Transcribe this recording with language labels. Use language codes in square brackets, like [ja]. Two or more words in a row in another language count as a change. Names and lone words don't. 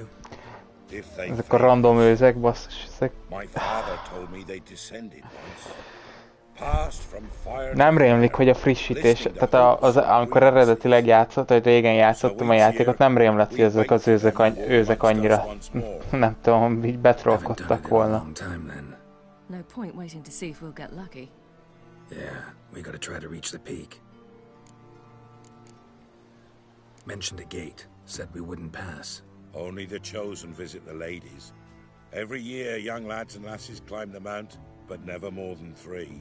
[hu] Ezek a random őzek, basszus, ezek... Nem rémlik, hogy a frissítés, tehát amikor eredetileg játszott, vagy régen játszottam a játékot, nem rémlett, hogy ezek az őzek annyira, nem tudom, így betrollkodtak volna. [en] No point waiting to see if we'll get lucky. Yeah, we gotta try to reach the peak. Mentioned a gate. Said we wouldn't pass. Only the chosen visit the ladies. Every year, young lads and lasses climb the mount, but never more than 3.